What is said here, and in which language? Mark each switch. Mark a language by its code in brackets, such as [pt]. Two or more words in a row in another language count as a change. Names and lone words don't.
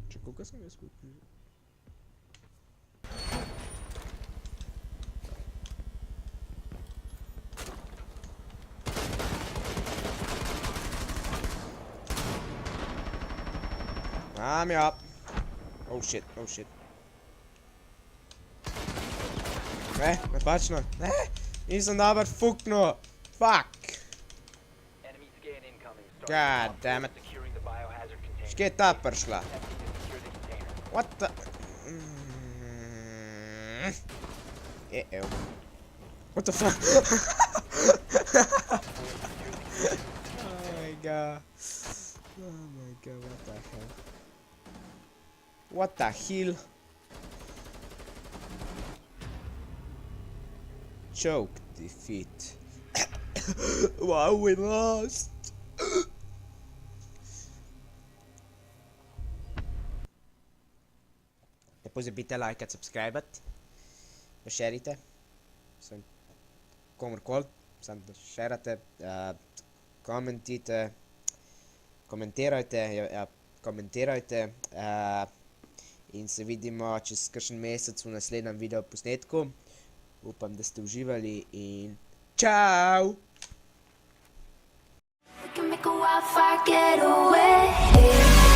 [sl] koliko sem jaz kupil? Ja. [en] Oh shit. [sl] Ne, napačno. Ne, nisem dober fuknil. [en] Fuck. Enemy scan incoming. God damn it. Securing the biohazard container. [sl] Škje je ta prišla? [en] Attempting to secure the container. What the... What the fuck? Oh my god. What the hell? What the hell? Choke defeat. Wow, we lost. [sl] Ne pozabite lajkati, subscribati, da šerite, komorkoli, samo da šerate, komentirajte, in se vidimo čez kakšen mesec v naslednjem video posnetku. Upam, da ste uživali in čau! [en] We can make a wildfire get away.